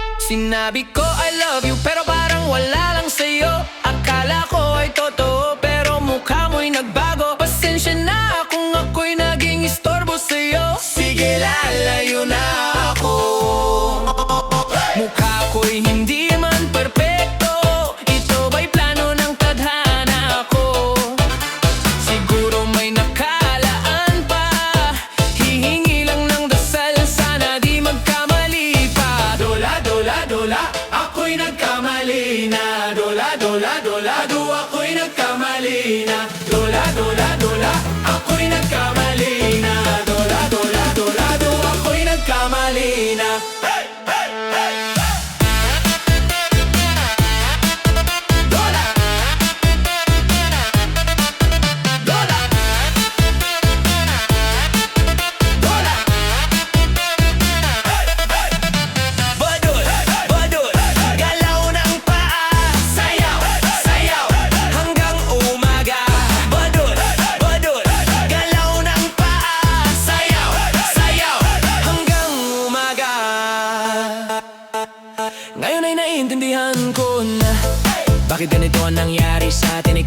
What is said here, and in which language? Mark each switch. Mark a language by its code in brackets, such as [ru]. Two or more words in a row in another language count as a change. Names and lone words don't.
[tl] Sinabi ko [en] I love you [tl] pero parang wala lang sa'yo. Akala ko ay totoo pero mukha mo'y nagbago. Pasensya na kung ako'y naging istorbo sa'yo. Sige, lalayo na ako. Mukha ko'y hindi man perpekto. Ito ba'y plano ng tadhana ko? Siguro may nakalaan pa. Hihingi lang ng dasal, sana di magkamali pa. Dola, dola, dola, ako'y nagkamali na. Dola, dola, dola, ako'y nagkamali na. Dola, dola, dola, ako'y nagkamali na. Dola, dola, dola, ako'y nagkamali na. Hey, hey, hey! Dola! Dola! Dola! Hey, hey! Badul, badul, galaw ng paa. Sayaw, sayaw, hanggang umaga. Badul, badul, galaw ng paa. Sayaw, sayaw, hanggang umaga. Ngayon ay naiintindihan ko na bakit ganito ang nangyari sa atin.